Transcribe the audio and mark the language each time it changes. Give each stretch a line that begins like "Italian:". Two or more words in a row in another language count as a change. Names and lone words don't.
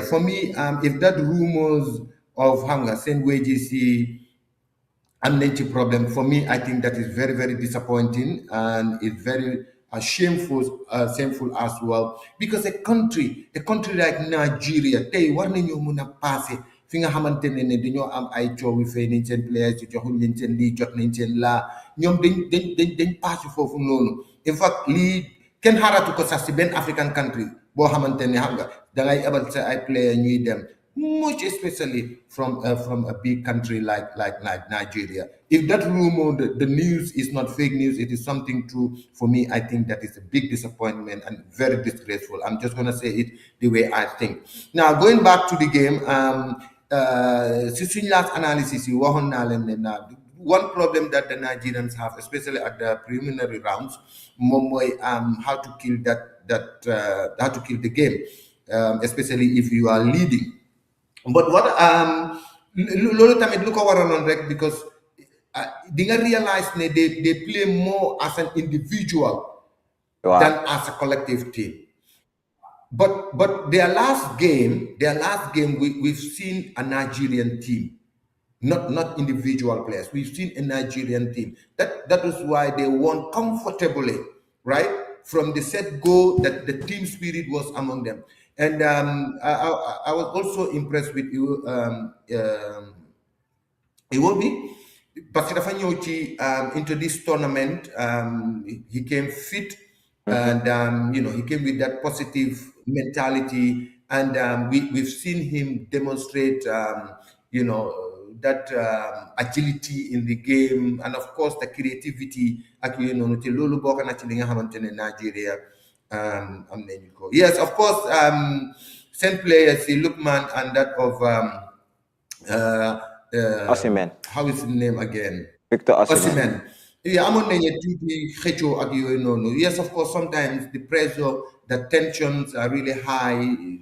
English: For me, if that rumors of hunger, same wages, amnesty problem, for me, I think that is very, very disappointing, and it's very shameful as well, because a country like Nigeria, they
Wolof: war nañu mëna passé fi nga xamantene ne dañoo am ay coow fay nañ seen players yi joxuñ leen seen lii jot nañ seen laa ñoom dañ passé foofu noonu.
English: In fact,
Wolof: lii kenn xaaratu ko sax si benn
English: African country
Wolof: boo xamantene xam nga dangay ebal sa ay player ñuy dem,
English: much especially from a big country like Nigeria. If that rumor, the news is not fake news, it is something true. For me, I think that is a big disappointment and very disgraceful. I'm just gonna say it the way I think. Now, going back to the game, since last analysis, one problem that the Nigerians have, especially at the preliminary rounds, how to kill how to kill the game, especially if you are leading. But what
Wolof: loolu tamit lu ko waraloon rek,
English: because
Wolof: di nga realize ne
English: they play more as an individual than as a collective team. But their last game, we've seen a Nigerian team, not individual players. We've seen a Nigerian team. That was why they won comfortably, right? From the set go, that the team spirit was among them. And I was also impressed with you,
Wolof: Iwobi,
French: parce que
Wolof: dafa ñëw ci
English: into this tournament. He came fit, and he came with that positive mentality, and we've seen him demonstrate that agility in the game, and of course the creativity
Wolof: ak ci loolu bokk na ci li nga xamantene
English: Nigeria yes, of course, same players, the Lukman and that of Osimhen. how is his name again? Victor Osimhen. Yeah, I'm on yes, of course, sometimes the pressure, the tensions are really high.